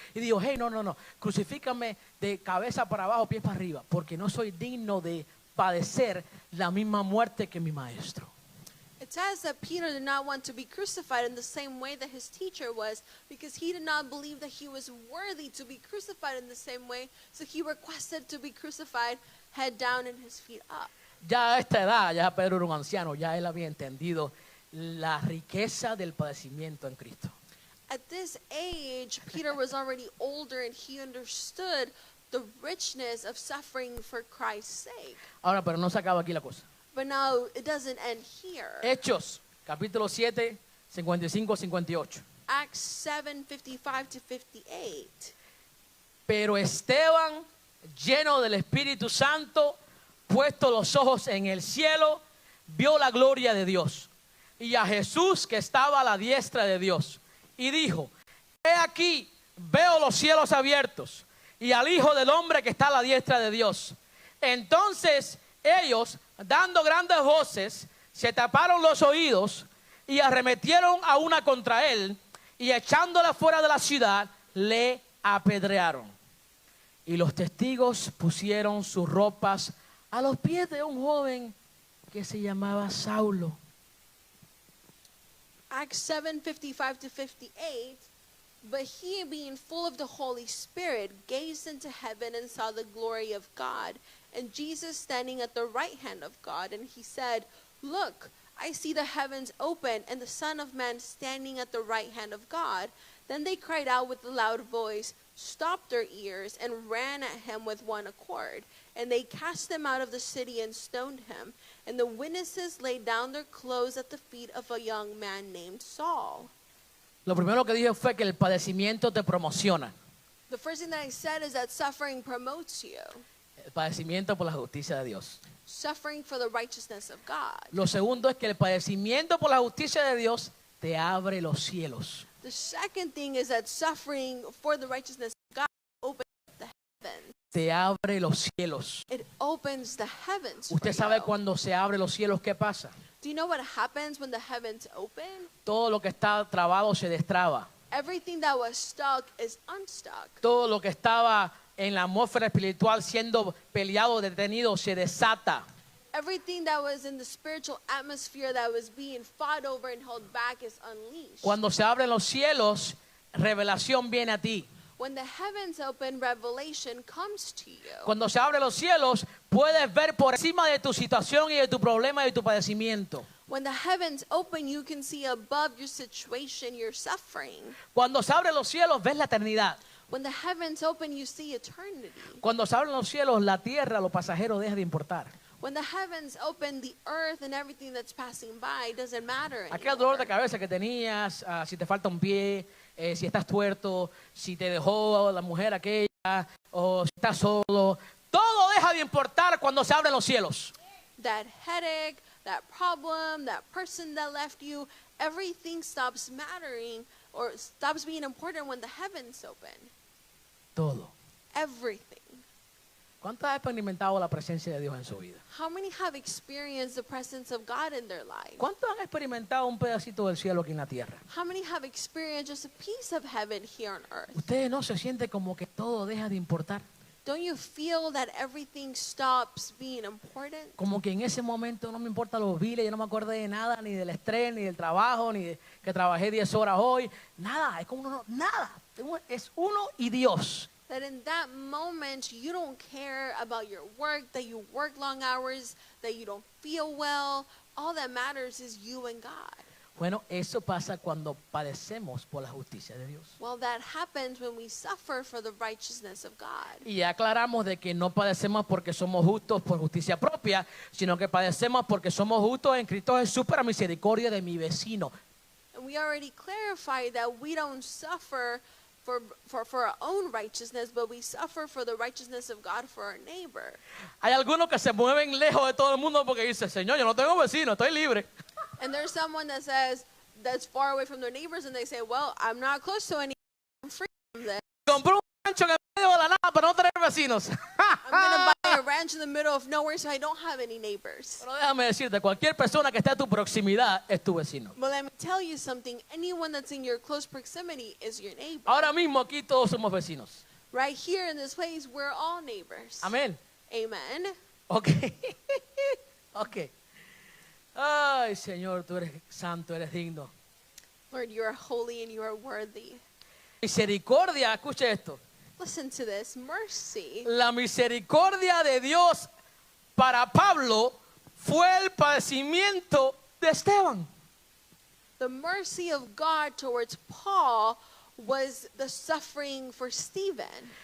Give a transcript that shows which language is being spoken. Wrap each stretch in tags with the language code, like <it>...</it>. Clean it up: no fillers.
<es>Y dijo, hey, no, crucifícame de cabeza para abajo, pies para arriba, porque no soy digno de padecer la misma muerte que mi maestro.</es> <en>It says that Peter did not want to be crucified in the same way that his teacher was, because he did not believe that he was worthy to be crucified in the same way, so he requested to be crucified head down and his feet up.</en> <es>Ya a esta edad, ya Pedro era un anciano, ya él había entendido la riqueza del padecimiento en Cristo.</es> <en>At this age, Peter was already older and he understood the richness of suffering for Christ's sake.</en> <es>Ahora, pero no se acaba aquí la cosa.</es> <en>But now it doesn't end here.</en> <es>Hechos, capítulo 7, 55-58.</es> <en>Acts 7:55 to 58.</en> <es>Pero Esteban, lleno del Espíritu Santo, puesto los ojos en el cielo, vio la gloria de Dios y a Jesús que estaba a la diestra de Dios. Y dijo, he aquí, veo los cielos abiertos y al Hijo del Hombre que está a la diestra de Dios. Entonces ellos, dando grandes voces, se taparon los oídos y arremetieron a una contra él y echándola fuera de la ciudad, le apedrearon. Y los testigos pusieron sus ropas a los pies de un joven que se llamaba Saulo.</es> <en>Acts 7:55 to 58. But he, being full of the Holy Spirit, gazed into heaven and saw the glory of God, and Jesus standing at the right hand of God. And he said, look, I see the heavens open, and the Son of Man standing at the right hand of God. Then they cried out with a loud voice, stopped their ears, and ran at him with one accord. And they cast him out of the city and stoned him. And the witnesses laid down their clothes at the feet of a young man named Saul.</en> <es>Lo primero que dije fue que el padecimiento te promociona.</es> <en>The first thing that I said is that suffering promotes you.</en> <es>El padecimiento por la justicia de Dios.</es> <en>Suffering for the righteousness of God.</en> <es>Lo segundo es que el padecimiento por la justicia de Dios te abre los cielos.</es> <en>The second thing is that suffering for the righteousness of God opens the heavens.</en> <es>Te abre los cielos.</es> <en>It opens the heavens for</en> <es>Usted sabe</es> <en>you.</en> <es>cuando se abre los cielos, ¿qué pasa?</es> <en>Do you know what happens when the heavens open?</en> <es>Todo lo que está trabado se destraba.</es> <en>Everything that was stuck is unstuck.</en> <es>Todo lo que estaba en la atmósfera espiritual siendo peleado, detenido, se desata.</es> <en>Everything that was in the spiritual atmosphere that was being fought over and held back is unleashed.</en> <es>Cuando se abren los cielos, revelación viene a ti.</es> <en>When the heavens open, revelation comes to you.</en> <es>Cuando se abren los cielos, puedes ver por encima de tu situación y de tu problema y de tu padecimiento.</es> <en>When the heavens open, you can see above your situation, your suffering.</en> <es>Cuando se abren los cielos, ves la eternidad.</es> <en>When the heavens open, you see eternity.</en> <es>Cuando se abren los cielos, la tierra, lo pasajero deja de importar.</es> <en>When the heavens open, the earth and everything that's passing by doesn't matter</en> <es>Aquel dolor de</es> <en>anymore.</en> <es>cabeza que tenías, si te falta un pie, si estás tuerto, si te dejó la mujer aquella, o si estás solo, todo deja de importar cuando se abren los cielos.</es> <en>That headache, that problem, that person that left you, everything stops mattering or stops being important when the heavens open.</en> <es>Todo.</es> <en>Everything.</en> <es>¿Cuántos han experimentado la presencia de Dios en su vida?</es> <en>How many have experienced the presence of God in their life?</en> <es>¿Cuántos han experimentado un pedacito del cielo aquí en la tierra?</es> <en>How many have experienced just a piece of heaven here on earth?</en> <es>¿Ustedes no se sienten como que todo deja de importar?</es> <en>Don't you feel that everything stops being important?</en> <es>Como que en ese momento no me importan los biles, yo no me acordé de nada, ni del estrés, ni del trabajo, ni de que trabajé 10 horas hoy. Nada, es como nada. Es uno y Dios.</es> <en>That in that moment you don't care about your work, that you work long hours, that you don't feel well. All that matters is you and God.</en> <es>Bueno, eso pasa cuando padecemos por la justicia de Dios.</es> <en>Well, that happens when we suffer for the righteousness of God.</en> <es>Y ya aclaramos de que no padecemos porque somos justos por justicia propia, sino que padecemos porque somos justos en Cristo Jesús para misericordia de mi vecino.</es> <en>And we already clarified that we don't suffer for our own righteousness, but we suffer for the righteousness of God for our neighbor.</en> <es>Hay algunos que se mueven lejos de todo el mundo porque dicen, Señor, yo no tengo vecino, estoy libre.</es> <en>And there's someone that says that's far away from their neighbors, and they say, well, I'm not close to any, I'm free from them.</en> <es>Compró un rancho en el medio de la nada para no tener vecinos.</es> <en>I'm going to buy a ranch in the middle of nowhere so I don't have any neighbors.</en> <es>Pero déjame decirte, cualquier persona que esté a tu proximidad es tu vecino.</es> <en>But let me tell you something, anyone that's in your close proximity is your neighbor.</en> <es>Ahora mismo aquí todos somos vecinos.</es> <en>Right here in this place, we're all neighbors.</en> <es>Amén.</es> <en>Amen. Ok. Ok.</en> <es>Ay, Señor, tú eres santo, eres digno.</es> <en>Lord, you are holy and you are worthy.</en> <es>Misericordia, escuche esto.</es> <en>Listen to this, mercy.</en> <es>La misericordia de Dios para Pablo fue el padecimiento de Esteban.</es> <en>The mercy of God towards Paul was the suffering for Stephen.</en>